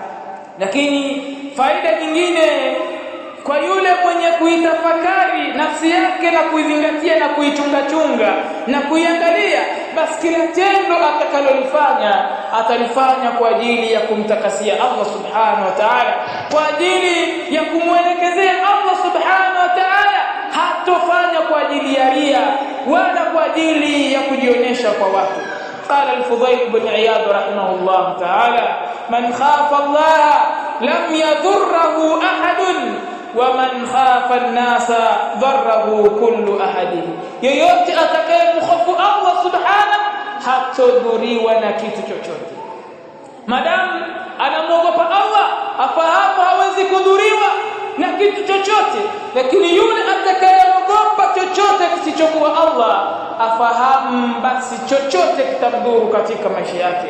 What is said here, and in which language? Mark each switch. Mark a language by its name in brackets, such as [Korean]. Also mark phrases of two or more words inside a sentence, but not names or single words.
[Swahili] Lakini faida nyingine kwa yule mwenye kuitafakari nafsi yake na kuizingatia na kuichunga na kuiangalia, basi kila tendo atakalolifanya atalifanya kwa ajili ya kumtakasia Allah [Arabic] سبحانه وتعالى, [Swahili] kwa ajili ya kumwelekezea Allah [Arabic] سبحانه وتعالى. [Swahili] Hatofanya kwa ajili ya ria wala kwa ajili ya kujionyesha kwa watu. [Arabic] قال الفضيل بن عياض رحمه الله تعالى, من خاف الله لم يضره أحد ومن خاف الناس ضره كل أحد. [Swahili] yeyote atakayemhofu Allah subhanahu hatodhuriwa na kitu chochote. Madamu anamwogopa Allah, afahamu hawezi kudhuriwa na kitu chochote. Lakini yule atakayeogopa chochote kisichokuwa Allah, afahamu basi chochote kitamdhuru katika maisha yake.